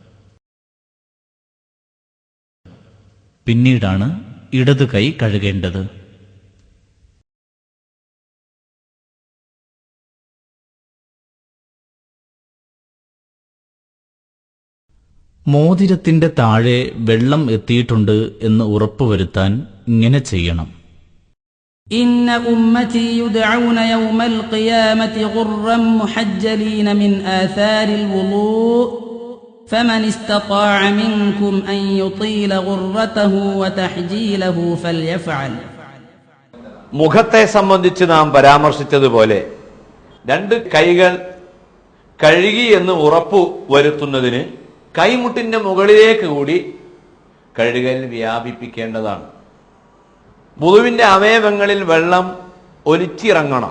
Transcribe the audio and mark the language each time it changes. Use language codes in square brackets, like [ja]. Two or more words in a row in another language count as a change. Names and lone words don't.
[ml] പിന്നീടാണ് ഇടത് കൈ കഴുകേണ്ടത്. മോതിരത്തിന്റെ താഴെ വെള്ളം എത്തിയിട്ടുണ്ട് എന്ന് ഉറപ്പുവരുത്താൻ ഇങ്ങനെ ചെയ്യണം. [ar] إن أمتي يدعون يوم القيامة غرا محجلين من آثار الوضوء فمن استطاع منكم أن يطيل غرته وتحجيله فليفعل. [ml] മുഖത്തെ സംബന്ധിച്ച് നാം പരാമർശിച്ചതുപോലെ 2 കൈകൾ കഴുകി എന്ന് ഉറപ്പു വരുത്തുന്നതിന് കൈമുട്ടിന്റെ മുകളിലേക്ക് കൂടി കഴുകൽ വ്യാപിപ്പിക്കേണ്ടതാണ്. വുളുവിന്റെ അവയവങ്ങളിൽ വെള്ളം ഒലിച്ചിറങ്ങണം.